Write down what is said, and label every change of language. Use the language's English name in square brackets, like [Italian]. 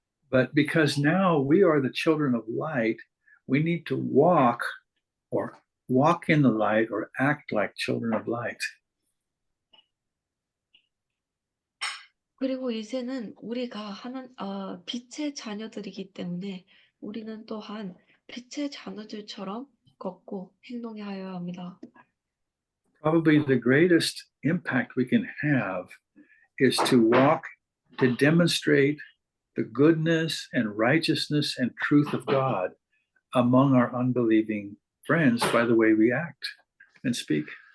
[English] But because now we are the children of light, we need to walk in the light or act like children of light. [Korean] 그리고 이제는 우리가 빛의 자녀들이기 때문에 우리는 또한 빛의 자녀들처럼 걷고 행동해야 합니다. [English] Probably the greatest impact we can have is to walk, to demonstrate the goodness and righteousness and truth of God among our unbelieving friends by the way we act and speak.